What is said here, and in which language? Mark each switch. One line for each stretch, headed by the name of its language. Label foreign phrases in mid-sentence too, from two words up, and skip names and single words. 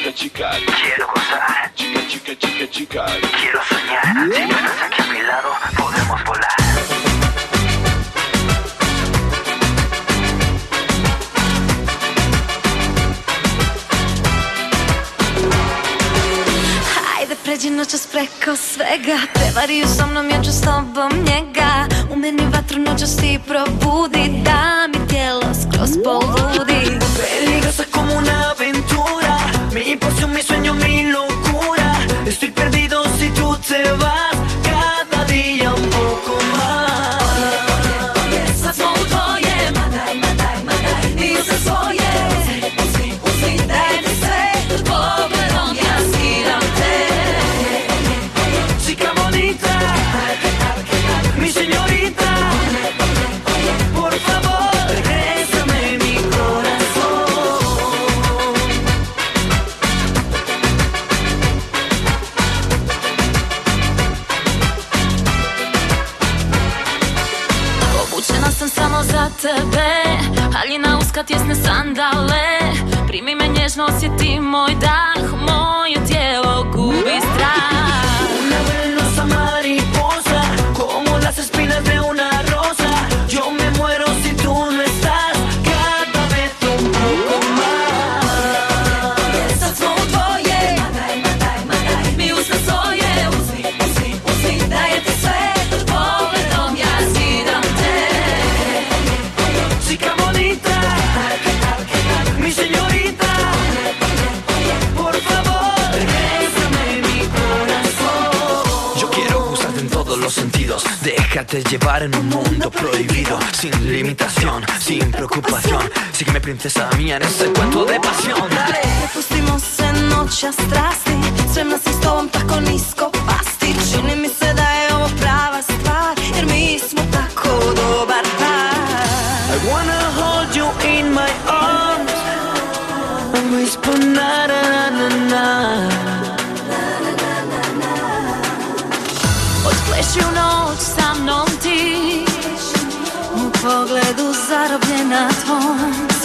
Spanish: chica. Quiero gozar. Chica, chica, chica, chica. Quiero soñar. Si no estás aquí a mi lado, podemos volar.
Croatian: Pređi noćas preko svega, prevariju sa mnom, ja ću s tobom njega. U meni vatru noćas ti probudi, da mi tijelo skroz poludi.
Spanish: Peligrosa como una aventura, mi pasión, mi sueño, mi locura. Estoy perdido si tú te vas, cada día un poco más.
Croatian: Sad smo u tvoje, i u sve svoje. Uzmi, daj mi sve, pogledom ja skiram te.
Spanish: Chica bonita, mi señorita, por favor, regrésame mi corazón.
Croatian: Obučena sam samo za tebe, haljina uska, tjesne sandale. Primi me nježno, osjeti moj dah, moje tijelo gubi strah.
Spanish: Una venenosa mariposa, como las espinas de una rosa. Yo me muero si tú no estás, cada vez un poco más.
Croatian: Sad smo u tvoje, mi u sve svoje. Uzmi, daje ti sve, pod pogledom ja skidam te.
Spanish: Chica bonita, mi señorita, por favor, regrésame mi corazón. Yo quiero gustarte en todos los sentidos, déjate llevar en un mundo prohibido, sin limitación, sin preocupación. Sígueme, princesa mía, en ese cuento de pasión. Dale.
Croatian: Prepustimo se noća strasti, spremna sam s tobom tako nisko pasti. Čini mi se da je ovo prava stvar, jer mi smo tako dobar par.
English: I wanna hold you in my arms and whisper na na na na.
Croatian: Odpleši u noć sa mnom ti, u pogledu zarobljena tvoj.